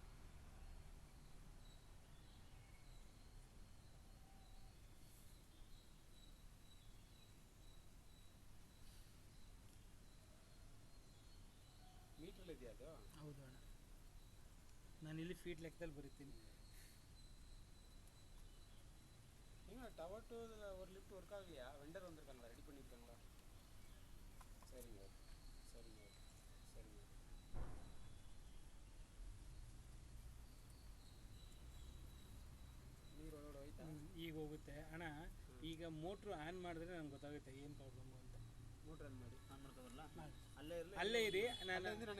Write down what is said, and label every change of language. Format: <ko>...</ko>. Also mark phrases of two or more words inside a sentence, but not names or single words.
<kn>ಮೀಟ್ರಲ್ಲಿ ಇದೆಯಾ ಅದು? ಹೌದು ಅಣ್ಣ, ನಾನು ಇಲ್ಲಿ ಫೀಟ್ ಲೆಕ್ಕದಲ್ಲಿ ಬರೀತೀನಿ.</kn> <ta>நீங்கள்</ta> <en>tower two</en> <ta>ஒரு லிஃப்ட் ஒர்க் ஆகலையா? வெண்டர் வந்திருக்காங்களா, ரெடி பண்ணியிருக்காங்களா? சரிங்க சரிங்க சரிங்க.</ta> <kn>ನೀರು ಒಳಗಡೆ ಹೋಯ್ತಾ? ಈಗ ಹೋಗುತ್ತೆ ಅಣ್ಣ. ಈಗ ಮೋಟ್ರು ಆನ್ ಮಾಡಿದ್ರೆ ನಂಗೆ ಗೊತ್ತಾಗುತ್ತೆ ಏನು ಪ್ರಾಬ್ಲಮ್ಮು ಅಂತ. ಮೋಟ್ರ್ ಆನ್ ಮಾಡಿ. ಆನ್ ಮಾಡ್ಕೊಬರಲ್ಲ, ಅಲ್ಲೇ ಇರಲಿ. ಅಲ್ಲೇ ಇರಿ, ನಾನು ನನಗೆ</kn>